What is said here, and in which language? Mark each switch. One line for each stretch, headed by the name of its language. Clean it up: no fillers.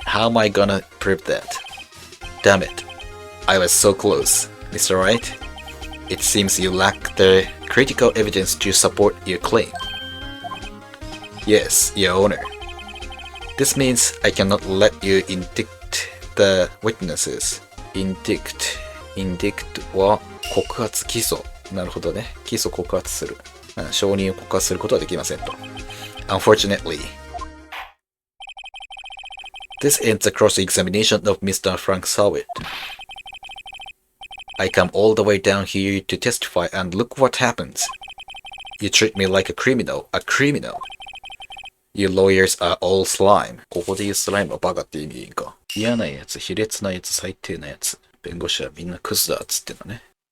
English: How am I gonna prove that? Damn it. I was so close. Mr. Wright?It seems you lack the critical evidence to support your claim. Yes, Your Honor. This means I cannot let you indict the witnesses.
Japanese: Indict は告発起訴。なるほどね。起訴告発する。証人を告発することはできませんと。
English: Unfortunately, This ends the cross-examination of Mr. Frank Sawit. I come all the way down here to testify and look what happens. You treat me like a criminal. You lawyers are all slime.
Japanese: ここで言うスライムはバカって意味いいんか。嫌なやつ、卑劣なやつ、最低なやつ。弁護士はみんなクズだっつってんだね。